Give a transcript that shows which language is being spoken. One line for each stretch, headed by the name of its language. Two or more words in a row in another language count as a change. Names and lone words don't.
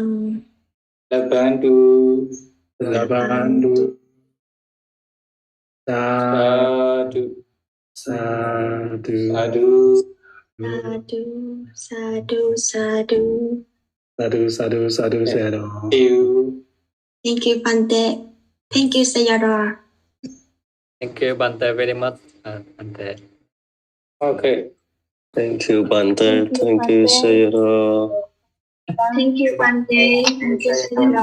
Pali: Labandu, labandu Sadhu, sadu Sadhu, Sadhu, sadhu. sadu sadu sadu.
English: you. Thank you, Bante. Thank you, Sayadaw. Thank you, Bante, very much, Bante. Okay. Thank you, Bante. Thank you, Sayadaw. Thank you, Bante. Thank you, Sayadaw.